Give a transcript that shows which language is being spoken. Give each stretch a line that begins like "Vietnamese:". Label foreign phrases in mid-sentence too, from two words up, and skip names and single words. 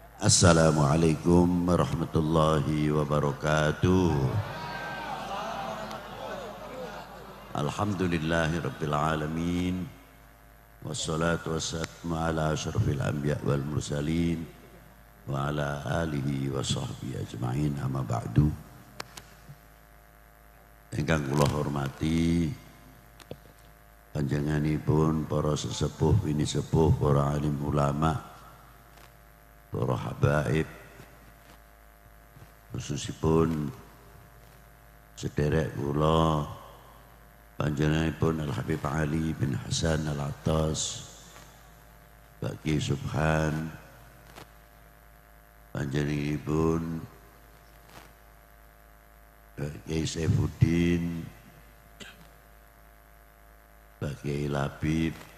Arabic: السلام عليكم ورحمة الله وبركاته. الحمد لله رب العالمين. والصلاة والسلام على أشرف الأنبياء والمرسلين وعلى آله وصحبه أجمعين أما بعد.
Javanese: Ingkang kula hormati panjenenganipun para sesepuh, bini sepuh, para alim ulama, para habaib, khususipun sederek kula panjenenganipun Al Habib Ali bin Hasan Al Attas, Baki Subhan, panjenenganipun Kiai Saifuddin, Baki Labib,